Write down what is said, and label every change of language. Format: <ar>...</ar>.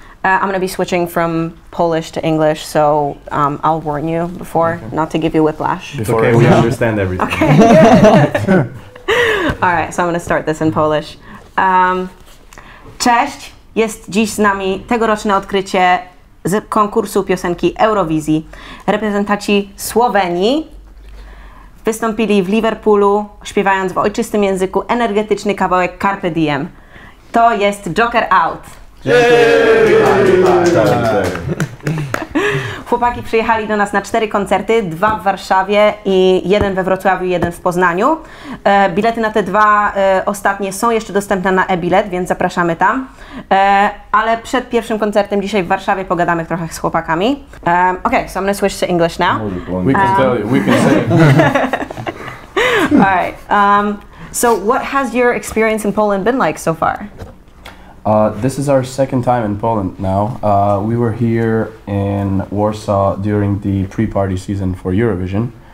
<en>I'm going to be switching from Polish to English, so I'll warn you before, not to give you whiplash. Before we understand everything. Okay, good. All right, so I'm going to start this in Polish.</en> <pl>Cześć, jest dziś z nami tegoroczne odkrycie z konkursu piosenki Eurowizji. Reprezentanci Słowenii wystąpili w Liverpoolu, śpiewając w ojczystym języku energetyczny kawałek Carpe Diem. To jest Joker Out. Chłopaki przyjechali do nas na 4 koncerty, 2 w Warszawie i 1 we Wrocławiu, 1 w Poznaniu. Bilety na te 2 ostatnie są jeszcze dostępne na e-bilet, więc zapraszamy tam. Ale przed pierwszym koncertem dzisiaj w Warszawie pogadamy trochę z chłopakami.</pl> <en>Okay, so I'm gonna switch to English now. We can tell you, we can say. All right. So what has your experience in Poland been like so far? This is our second time in Poland now. We were here in Warsaw during the pre-party season for Eurovision.</en>